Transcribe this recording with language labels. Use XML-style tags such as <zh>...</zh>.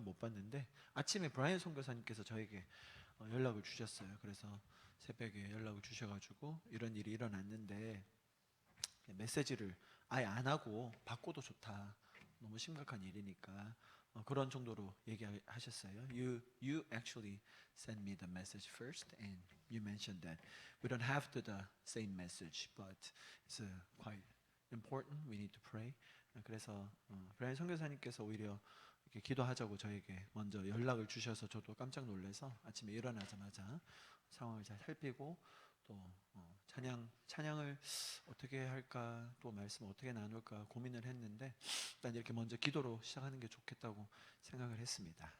<ko>못 봤는데 아침에 브라이언 선교사님께서 저에게 연락을 주셨어요. 그래서 새벽에 연락을 주셔가지고 이런 일이 일어났는데 메시지를 아예 안 하고 바꿔도 좋다. 너무 심각한 일이니까 그런 정도로 얘기하셨어요.</ko> <en>You actually sent me the message first, and you mentioned that we don't have the same message, but it's quite important. We need to pray.</en> <ko>그래서 브라이언 선교사님께서 오히려 이렇게 기도하자고 저에게 먼저 연락을 주셔서 저도 깜짝 놀라서 아침에 일어나자마자 상황을 잘 살피고 또 찬양을 어떻게 할까, 또 말씀 어떻게 나눌까 고민을 했는데 일단 이렇게 먼저 기도로 시작하는 게 좋겠다고 생각을 했습니다.</ko>